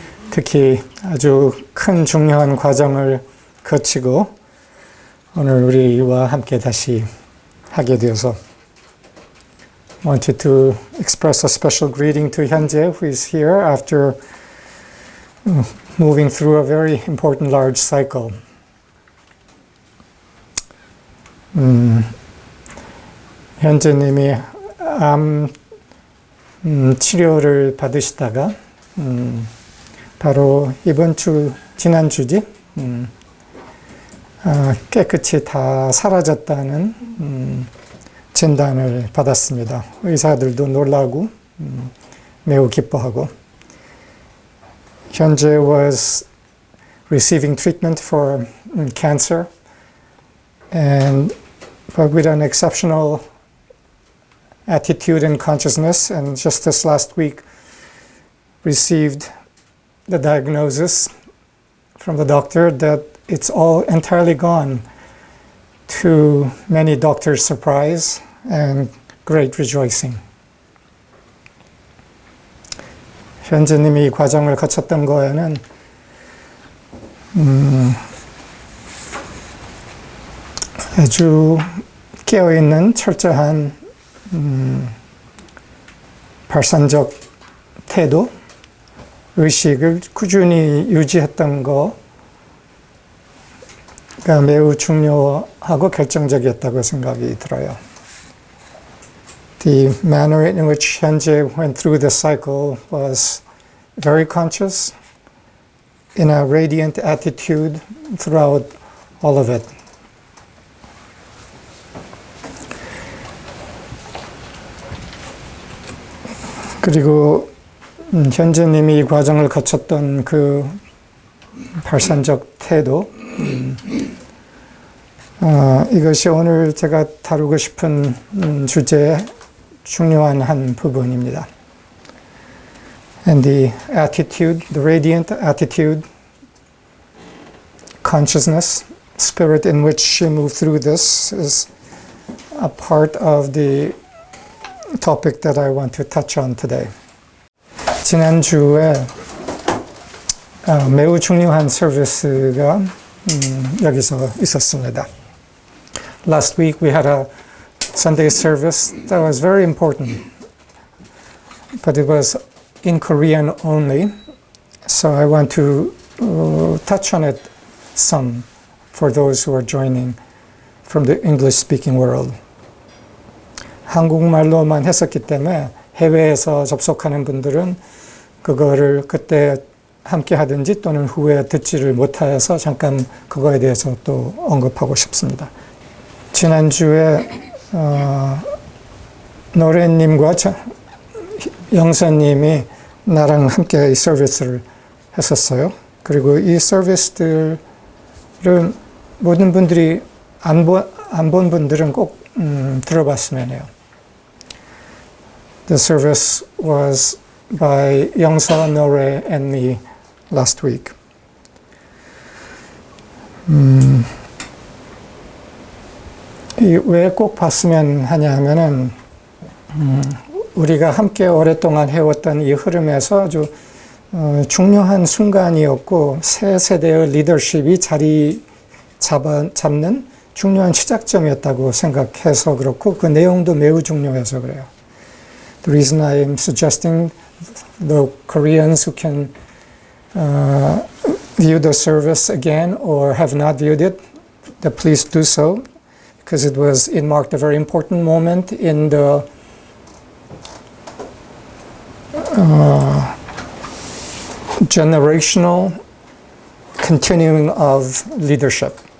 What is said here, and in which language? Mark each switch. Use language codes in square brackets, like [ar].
[ko] 특히 아주 큰 중요한 과정을 거치고 오늘 우리와 함께 다시 하게 되어서 [en] wanted to express a special greeting to 현재, who is here after moving through a very important large cycle. [ko] 현재님이 암 치료를 받으시다가 바로 지난주지 깨끗이 다 사라졌다는 진단을 받았습니다. 의사들도 놀라고 매우 기뻐하고. [en] 현재 was receiving treatment for cancer, but with an exceptional attitude and consciousness, and just this last week received the diagnosis from the doctor that it's all entirely gone, to many doctors' surprise and great rejoicing. [ko] 현재님이 이 과정을 거쳤던 거에는 아주 깨어있는 철저한 발산적 태도, 의식을 꾸준히 유지했던 거가 매우 중요하고 결정적이었다고 생각이 들어요. [en] The manner in which 현재 went through the cycle was very conscious, in a radiant attitude throughout all of it. [ko] 그리고 현재님이 이 과정을 거쳤던 그 발산적 태도, 이것이 오늘 제가 다루고 싶은 주제의 중요한 한 부분입니다. [en] And the attitude, the radiant attitude, consciousness, spirit in which she moved through this is a part of the topic that I want to touch on today. [ko] 지난주에 매우 중요한 서비스가 여기서 있었습니다. [en] Last week we had a Sunday service that was very important, but it was in Korean only, so I want to touch on it some for those who are joining from the English-speaking world. [ko] 한국말로만 했었기 때문에 해외에서 접속하는 분들은 그거를 그때 함께 하든지 또는 후에 듣지를 못하여서 잠깐 그거에 대해서 또 언급하고 싶습니다. 지난주에 노래님과 영사님이 나랑 함께 이 서비스를 했었어요. 그리고 이 서비스들을 모든 분들이 안 본 분들은 꼭 들어봤으면 해요. [en] The service was by 영사, 노래, and me last week. [ko] 왜 꼭 봤으면 하냐 하면은 우리가 함께 오랫동안 해왔던 이 흐름에서 아주 중요한 순간이었고 새 세대의 리더십이 자리 잡는 중요한 시작점이었다고 생각해서 그렇고 그 내용도 매우 중요해서 그래요. [en] The reason I am suggesting the Koreans who can view the service again or have not viewed it, that please do so, because it marked a very important moment in the generational continuing of leadership.